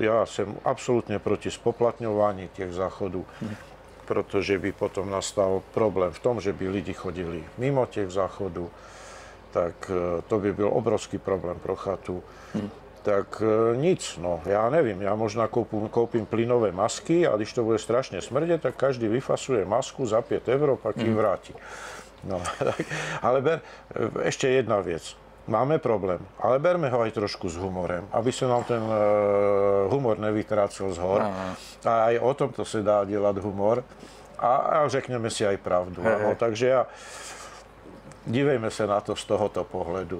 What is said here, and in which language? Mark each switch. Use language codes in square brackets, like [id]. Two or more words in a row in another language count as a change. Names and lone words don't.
[cs] Já jsem absolutně proti spoplatňování těch záchodů, protože by potom nastal problém v tom, že by lidi chodili mimo těch záchodů. Tak to by byl obrovský problém pro chatu. Tak nic, no, já nevím, já možná koupím plynové masky a když to bude strašně smrdět, tak každý vyfasuje masku za 5 €, pak ji vrátí. No, [sk] tak, ale ešte jedna vec. Máme problém, ale berme ho aj trošku s humorem, aby sa nám ten humor nevytrácel z hor. A aj o tomto sa dá [cs] dělat humor [sk] a řekneme si aj pravdu. No, takže dívejme sa na to z tohoto pohľadu.